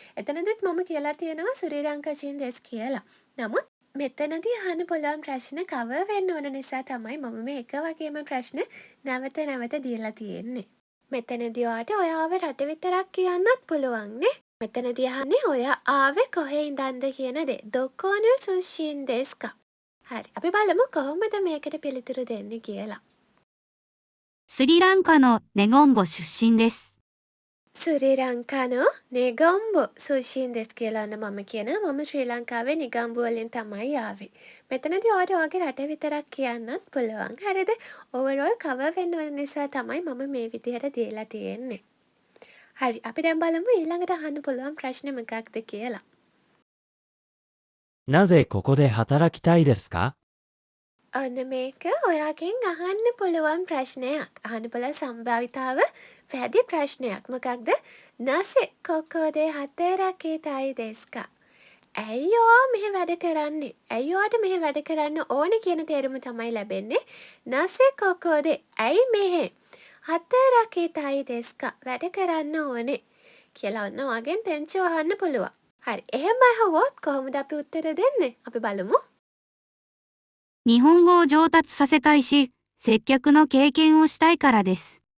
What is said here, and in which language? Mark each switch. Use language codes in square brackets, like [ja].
[si] එතනදිත් මම කියලා තියෙනවා [ja] ශ්‍රී ලංකාජින් දෙස් [si] කියලා. නමුත් මෙතනදී අහන්න පුළුවන් ප්‍රශ්න කවර් වෙන්න ඕන නිසා තමයි මම මේ එක වගේම ප්‍රශ්න නැවත නැවත දීලා තියෙන්නේ. මෙතනදී ඔයාට ඔයාව රට විතරක් කියන්නත් පුළුවන් නේ. මෙතනදී අහන්නේ ඔයා ආවේ කොහේ ඉඳන්ද කියන දේ. [ja] දොකෝන සුෂින් දෙස්කා. [si] හරි. අපි බලමු කොහොමද මේකට පිළිතුරු දෙන්නේ කියලා. [ja] スリランカのネゴンボ出身です。 ශ්‍රී ලංකානෝ නෙගම්බෝ සුෂින් දෙස් [si] කියලා ඔන්න මම කියනවා. මම ශ්‍රී ලංකාවේ නිගම්බු වලින් තමයි ආවේ. මෙතනදී ඔයාට ඔයාගේ රට විතරක් කියන්නත් පුළුවන්. හරිද? ඕවර්ऑල් කවර් වෙන්න ඕන නිසා තමයි මම මේ විදිහට දීලා තියෙන්නේ. හරි. අපි දැන් බලමු ඊළඟට අහන්න පුළුවන් ප්‍රශ්නේ මොකක්ද කියලා. [ja] なぜここで働きたいですか？ [si] ඔන්න මේක ඔයාගෙන් අහන්න පුළුවන් ප්‍රශ්නයක්. අහන්න පුළුවන් සම්භාවිතාව වැඩි ප්‍රශ්නයක්. මොකක්ද? [ja] නසේ කොකෝදේ හතරකිතයි දෙස්කා. [si] ඇයි ඔයා මෙහෙ වැඩ කරන්නේ? ඇයි ඔයාට මෙහෙ වැඩ කරන්න ඕනේ කියන තේරුම තමයි ලැබෙන්නේ. [ja] නසේ කොකෝදේ [si] ඇයි මෙහෙ [ja] හතරකිතයි දෙස්කා [si] වැඩ කරන්න ඕනේ කියලා ඔන්න ඔයාගෙන් තෙන්චෝ අහන්න පුළුවන්. හරි. එහෙම අහුවොත් කොහොමද අපි උත්තර දෙන්නේ? අපි බලමු. [ja] 日本語を上達させたいし、接客の経験をしたいからです。